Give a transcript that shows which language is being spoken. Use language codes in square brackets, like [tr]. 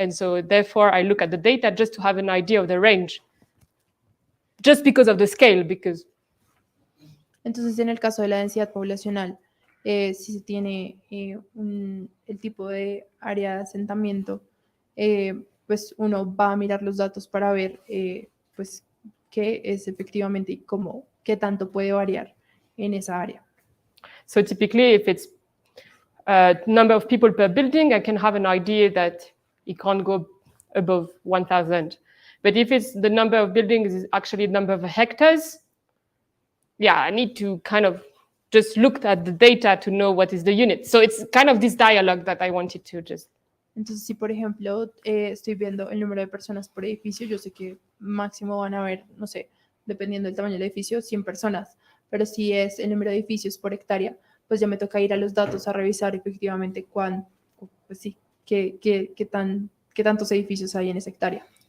[en] And so therefore, I look at the data just to have an idea of the range, just because of the scale, because... [es] Entonces, en el caso de la densidad poblacional, si se tiene el tipo de área de asentamiento, pues uno va a mirar los datos para ver pues qué es efectivamente y cómo, qué tanto puede variar en esa área. [en] So typically, if it's number of people per building, I can have an idea that it can't go above 1,000. But if it's the number of buildings is actually the number of hectares, yeah, I need to kind of just looked at the data to know what is the unit. So it's kind of this dialogue that I wanted to just... [es] Entonces, si por ejemplo estoy viendo el número de personas por edificio, yo sé que máximo van a haber, no sé, dependiendo del tamaño del edificio, 100 personas. Pero si es el número de edificios por hectárea, pues ya me toca ir a los datos a revisar efectivamente pues sí, qué tantos edificios hay en esa hectárea.